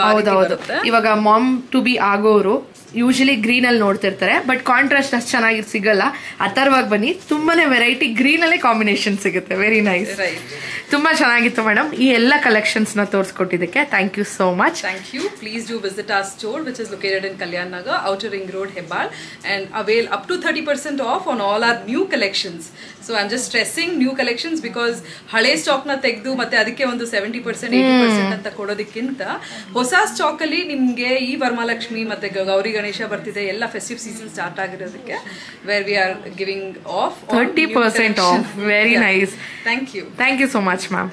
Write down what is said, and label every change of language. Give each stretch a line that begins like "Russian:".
Kannada: ಹೌದು. ಇವಾಗ ma'am to B ಆಗೋರು usually ಗ್ರೀನಲ್ಲಿ ನೋಡ್ತಿರ್ತಾರೆ, ಬಟ್ ಕಾಂಟ್ರಾಸ್ಟ್ ಅಷ್ಟು ಚೆನ್ನಾಗಿ ಸಿಗಲ್ಲ. ಅಥರ್ವಾಗಿ ಬನ್ನಿ, ತುಂಬಾನೇ ವೆರೈಟಿ ಗ್ರೀನಲ್ಲೇ ಕಾಂಬಿನೇಷನ್ ಸಿಗುತ್ತೆ. ವೆರಿ ನೈಸ್, ತುಂಬಾ ಚೆನ್ನಾಗಿತ್ತು ಮೇಡಮ್. ಈ ಎಲ್ಲ ಕಲೆಕ್ಷನ್ಸ್ನ ತೋರಿಸ್ಕೊಟ್ಟಿದ್ದಕ್ಕೆ
English: Thank you so much. Thank you. Please do visit our store which is located in Kalyan Nagar, Outer Ring Road, Hebbal, and avail up to 30% off on all our new collections. So I'm just stressing new collections because
Kannada: ಹಳೆ ಸ್ಟಾಕ್ನ ತೆಗೆದು ಮತ್ತೆ ಅದಕ್ಕೆ ಒಂದು 70% 80% ಅಂತ ಕೊಡೋದಕ್ಕಿಂತ ಹೊಸ stock ಅಲ್ಲಿ ನಿಮಗೆ ಈ ವರಮಹಾಲಕ್ಷ್ಮಿ ಮತ್ತೆ ಗೌರಿ ಗಣೇಶ ಬರ್ತಿದೆ, ಎಲ್ಲ festive season start ಆಗಿರೋದಕ್ಕೆ
English: Where we are giving off 30% off. Very nice, thank you so much ma'am.